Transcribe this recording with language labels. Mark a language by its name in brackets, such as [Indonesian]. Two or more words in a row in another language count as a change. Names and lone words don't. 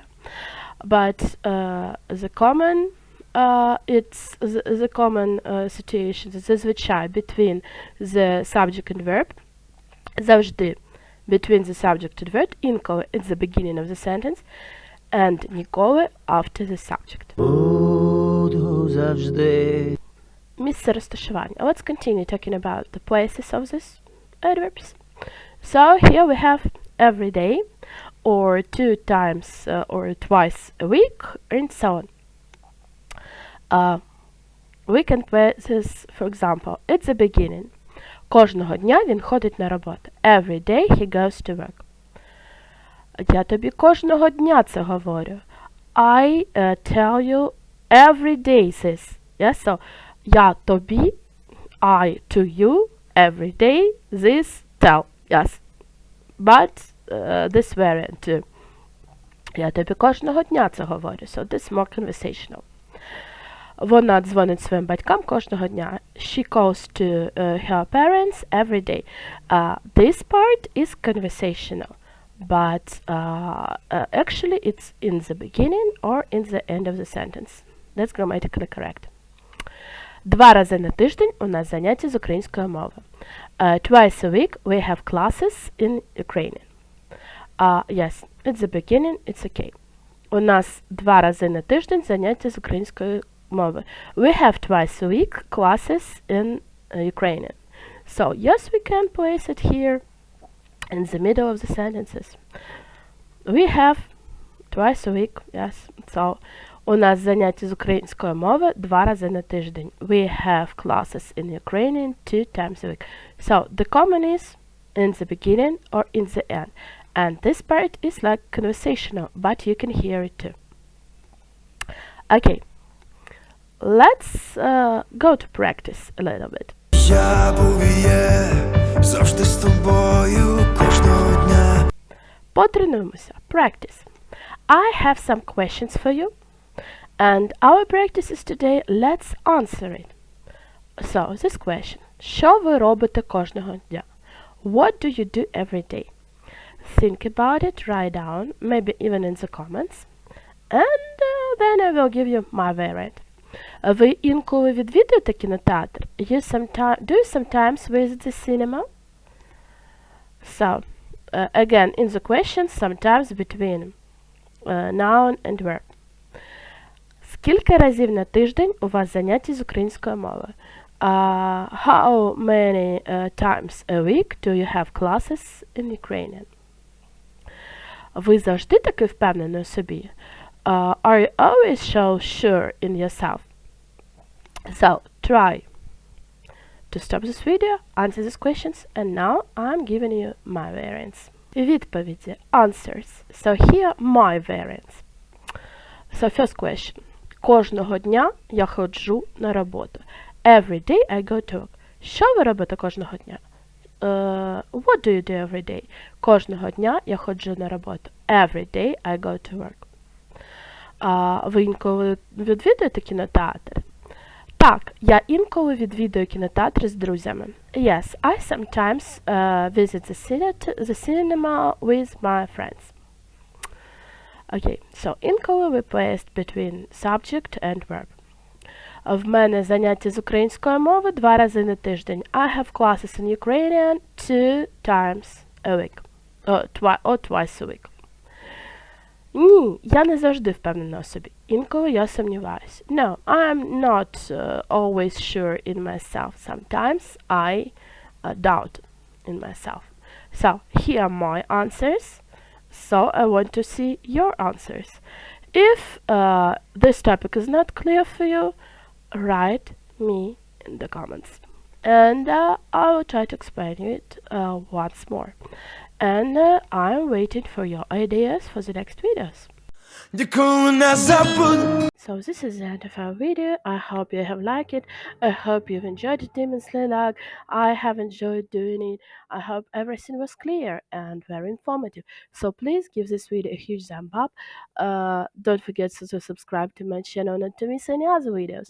[English] But the common it's the common situation зазвичай between the subject and verb завжди between the subject and verb, інколи at the beginning of the sentence, and ніколи after the subject. [Ukrainian] Буду завжди. Місце розташування. [English] Let's continue talking about the places of these adverbs. So here we have every day, or 2 times or twice a week, and so on. We can place this, for example, at the beginning. [Ukrainian] Кожного дня він ходить на роботу. [English] Every day he goes to work. [Ukrainian] Я тобі кожного дня це говорю. [English] I tell you every day this. Yes, so [Ukrainian] я тобі, [English] I to you, every day this tell. Yes. But this variant too. [Ukrainian] Я тобі кожного дня це говорю. [English] So this is more conversational. [Ukrainian] Вона дзвонить своїм батькам кожного дня. [English] She calls to her parents every day. This part is conversational, but actually it's in the beginning or in the end of the sentence. That's grammatically correct. [Ukrainian] 2 рази на тиждень у нас заняття з української мови. [English] Twice a week we have classes in Ukrainian. Yes, at the beginning it's okay. [Ukrainian] У нас 2 рази на тиждень заняття з української мови. [English] We have twice a week classes in Ukrainian. So, yes, we can place it here in the middle of the sentences. We have twice a week, yes. So, [Ukrainian] у нас заняття з української мови 2 рази на тиждень. [English] We have classes in Ukrainian 2 times a week. So, the common is in the beginning or in the end. And this part is like conversational, but you can hear it too. Okay. Let's go to practice a little bit. [Ukrainian] Я був і є завжди з тобою кожного дня. Потренуємося. [English] Practice. I have some questions for you. And our practice is today, let's answer it. So, this question. [Ukrainian] Що ви робите кожного дня? [English] What do you do every day? Think about it, write down, maybe even in the comments. And then I will give you my variant. [Ukrainian] Ви інколи відвідуєте кінотеатр? [English] Do you sometimes visit the cinema? So, again, in the question, sometimes between noun and verb. [Ukrainian] Скільки разів на тиждень у вас заняття з української мови? [English] How many times a week do you have classes in Ukrainian? [Ukrainian] Ви завжди таки впевнені у собі? [English] Are you always so sure in yourself? So, try to stop this video, answer these questions, and now I'm giving you my variants. Відповіді, answers. So here my variants. So first question. [Ukrainian] Кожного дня я ходжу на роботу. [English] Every day I go to work. [Ukrainian] Що ви робите кожного дня? [English] What do you do every day? [Ukrainian] Кожного дня я ходжу на роботу. [English] Every day I go to work. [Ukrainian] Ви інколи відвідуєте кінотеатр? Так, я інколи відвідую кінотеатр з друзями. [English] Yes, I sometimes visit the cinema with my friends. Okay, so інколи replaced between subject and verb. [Ukrainian] В мене заняття з української мови 2 рази на тиждень. [English] I have classes in Ukrainian 2 times a week. Or twice a week. [Ukrainian] Ні, я не завжди впевнена у собі. Інколи я сумніваюся. [English] No, I'm not always sure in myself. Sometimes I doubt in myself. So, here are my answers. So, I want to see your answers. If this topic is not clear for you, write me in the comments. And I will try to explain it once more. And I'm waiting for your ideas for the next videos. [Ukrainian] Ніколи не забудь. [English] So this is the end of our video. I hope you have liked it. I hope you've enjoyed it immensely like I have enjoyed doing it. I hope everything was clear and very informative. So please give this video a huge thumb up. Don't forget to subscribe to my channel not to miss any other videos.